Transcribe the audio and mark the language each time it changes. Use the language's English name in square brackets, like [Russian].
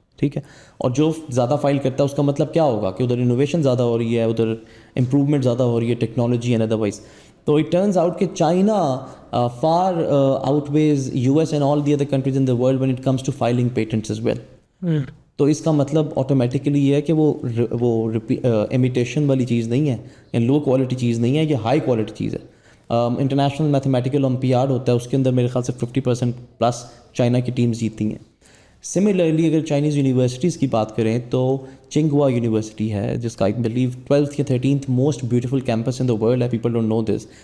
[Urdu] ٹھیک ہے, اور جو زیادہ فائل کرتا ہے اس کا مطلب کیا ہوگا کہ ادھر انوویشن زیادہ ہو رہی ہے, ادھر امپروومنٹ زیادہ ہو رہی ہے, ٹیکنالوجی اینڈ ادروائز. [English] تو it turns out کہ China far outweighs US and all the other countries in the world when it comes to filing patents as well. [Urdu] تو اس کا مطلب آٹومیٹیکلی یہ ہے کہ وہ امیٹیشن والی چیز نہیں ہے یا لو کوالٹی چیز نہیں ہے, یہ ہائی کوالٹی چیز ہے. انٹرنیشنل میتھمیٹیکل اولمپیاڈ ہوتا ہے, اس کے اندر میرے خیال سے 50% پلس چائنا کی ٹیمز جیتتی ہیں. سملرلی اگر چائنیز یونیورسٹیز کی بات کریں تو چنگوا یونیورسٹی ہے جس کا آئی بلیو 12th یا 13th [English] most beautiful campus in the world [Urdu] ہے, [English] People don't know this.